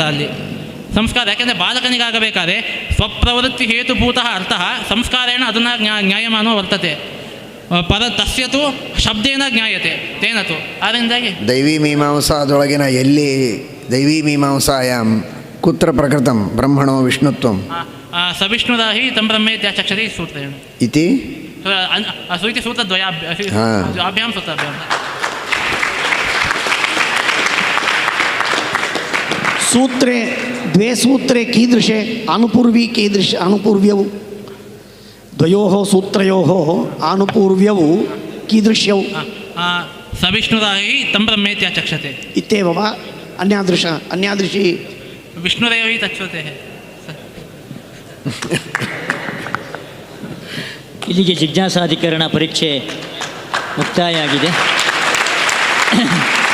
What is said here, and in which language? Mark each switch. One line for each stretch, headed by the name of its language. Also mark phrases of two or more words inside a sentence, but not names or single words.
Kannada: ಅಲ್ಲಿ ಸಂಸ್ಕಾರ ಯಾಕೆಂದರೆ ಬಾಲಕನಿಗಾಗಬೇಕಾದ್ರೆ
Sanskrit: ಸ್ವಪ್ರವೃತ್ತಿ ಹೇತುಭೂತ ಅರ್ಥ ಸಂಸ್ಕಾರೇಣ ಅದನ್ನ ಜ್ಞಾಯಮಾನೋ ವರ್ತತೆ ತಸ್ಯತು ಶಬ್ದೇನ ಜ್ಞಾಯತೆ ತೇನತು.
Kannada: ಅದರಿಂದಾಗಿ ದೈವಿ ಮೀಮಾಂಸಾದೊಳಗಿನ ಎಲ್ಲಿ
Sanskrit: ದೈವಿ ಮೀಮಾಂಸಾಯಾಮ್ ಕುತ್ರ ಪ್ರಕೃತಂ ಬ್ರಹ್ಮಣೋ ವಿಷ್ಣುತ್ವಂ ಸವಿಷ್ಣುರಾಹಿ ತಂ ಬ್ರಹ್ಮೇತ್ಯಾಚಕ್ಷತೆ ಸೂತ್ರೇಣ ಇತಿ इति सूत्रद्वयाभ्यां सूत्राभ्यां सूत्रे द्वे सूत्रे कीदृशे आनुपूर्वी आनुपूर्व्यौ द्वयोः सूत्रयोः आनुपूर्व्यौ कीदृश्यौ सविष्णुराहि तं ब्रह्मेत्याचक्षते इत्येव वा अन्यादृशी विष्णुरेव हि तच्छ्रुतेः
Kannada: ಇಲ್ಲಿಗೆ ಜಿಜ್ಞಾಸಾಧಿಕರಣ ಪರೀಕ್ಷೆ ಮುಕ್ತಾಯ ಆಗಿದೆ.